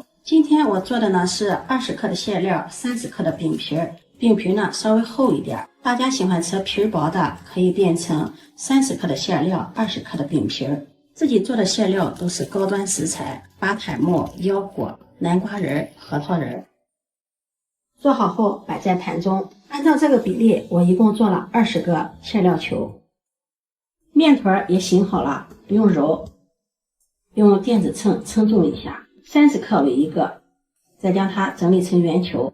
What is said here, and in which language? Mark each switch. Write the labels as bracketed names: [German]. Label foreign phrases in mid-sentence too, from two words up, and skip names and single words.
[Chinese] 今天我做的呢是20克的餡料，30克的餅皮，餅皮呢稍微厚一點，大家喜歡吃皮薄的，可以變成30克的餡料，20克的餅皮。自己做的餡料都是高端食材，巴坦木、腰果、南瓜仁、核桃仁。做好後擺在盤中，按照這個比例，我一共做了20個餡料球。麵團也醒好了，不用揉，用電子秤稱重一下，30克為一個，再將它整理成圓球。